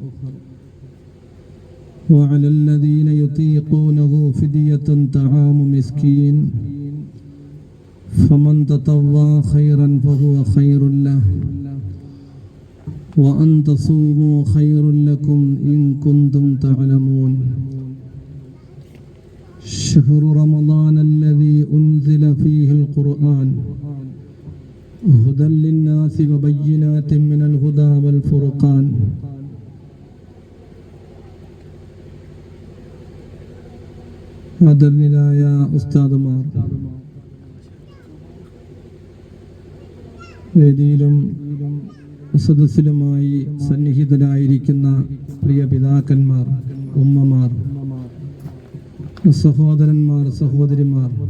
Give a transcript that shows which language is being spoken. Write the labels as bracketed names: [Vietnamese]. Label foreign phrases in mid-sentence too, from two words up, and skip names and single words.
[Arabic] وعلى الذين يطيقونه فدية طعام مسكين فمن تطوع خيرا فهو خير له وأن تصوموا خير لكم إن كنتم تعلمون شهر رمضان الذي أنزل فيه القرآن هدى للناس وبينات من الهدى والفرقان [Malayalam] ആദരണീയരായ ഉസ്താദുമാർ, വേദിയിലും സദസ്സിലുമായി സന്നിഹിതരായിരിക്കുന്ന പ്രിയ പിതാക്കന്മാർ, ഉമ്മമാർ, സഹോദരന്മാർ, സഹോദരിമാർ,